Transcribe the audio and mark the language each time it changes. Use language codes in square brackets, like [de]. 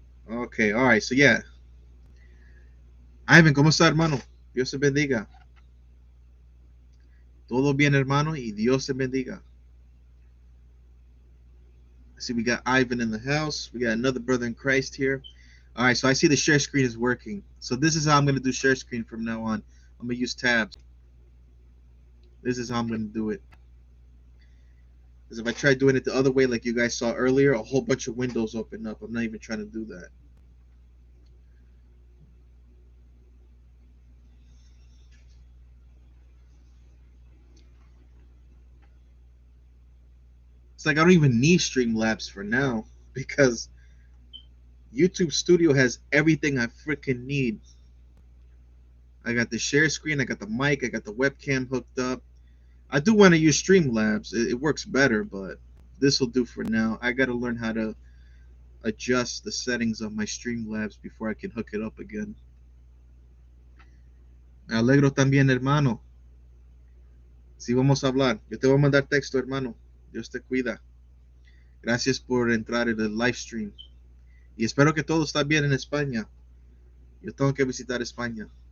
[en] Okay, all right. So yeah, [es] Ivan, ¿cómo está, hermano? Dios te bendiga. Todo bien, hermano, y Dios te bendiga. [en] I see we got Ivan in the house. We got another brother in Christ here. All right, so I see the share screen is working. So this is how I'm going to do share screen from now on. I'm going to use tabs. This is how I'm going to do it. Because if I try doing it the other way, like you guys saw earlier, a whole bunch of windows open up. I'm not even trying to do that. It's like I don't even need Streamlabs for now because YouTube Studio has everything I freaking need. I got the share screen, I got the mic, I got the webcam hooked up. I do want to use Streamlabs. It works better, but this will do for now. I got to learn how to adjust the settings of my Streamlabs before I can hook it up again. [es] Me alegro también, hermano. Sí, vamos a hablar. Yo te voy a mandar texto, hermano. Dios te cuida. Gracias por entrar en el live stream. Y espero que todo está bien en España. Yo tengo que visitar España.